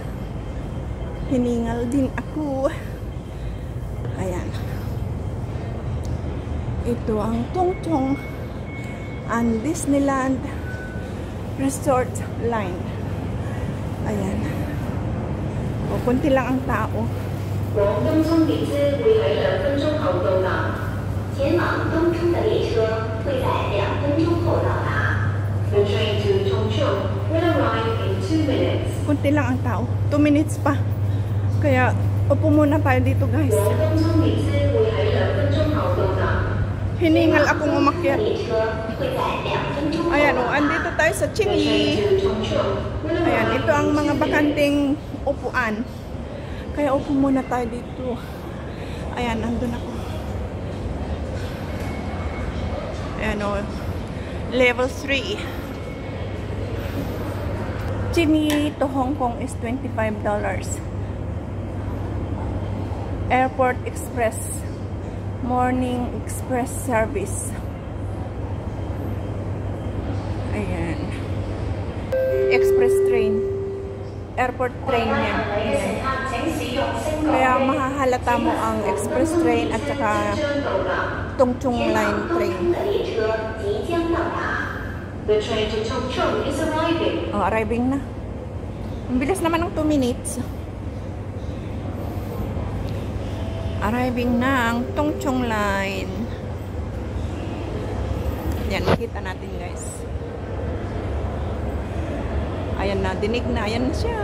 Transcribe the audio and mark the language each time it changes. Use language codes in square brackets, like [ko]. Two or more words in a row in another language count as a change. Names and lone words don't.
[tl] Hiningal din ako. Ayan. Ito ang Tongchong and Disneyland Resort Line. Ayan. O, kunti lang ang tao. [zh] 往东冲里兹为2分钟后到达，前往东冲的列车会在2分钟后到达。 [en] The train to Tongchong will arrive in 2 minutes. [tl] Kunti lang ang tao. 2 minutes pa. Kaya, upo muna tayo dito, guys. 往东冲里兹为2分钟后到达。 Hiningal akong umakyat. Ayan, oh, andito tayo sa Chinyi. Ayan, ito ang mga bakanting upuan. Kaya upo muna tayo dito. Ayan, nandun ako. Ayan, oh, level 3. [en] Chinyi to Hong Kong is $25. Airport Express. Morning Express service. Ayan. Express train. Airport train [tl] yan. Ayan. Kaya mahahalata mo ang [en] express train [tl] at saka [en] Tongchong line train. The train to Tongchong is arriving. [tl] Oh, arriving na. Ang bilis naman ng 2 minutes. Arriving na ang Tongchong line. Yan, makita natin, guys. Ayan na, dinig na. Ayan siya.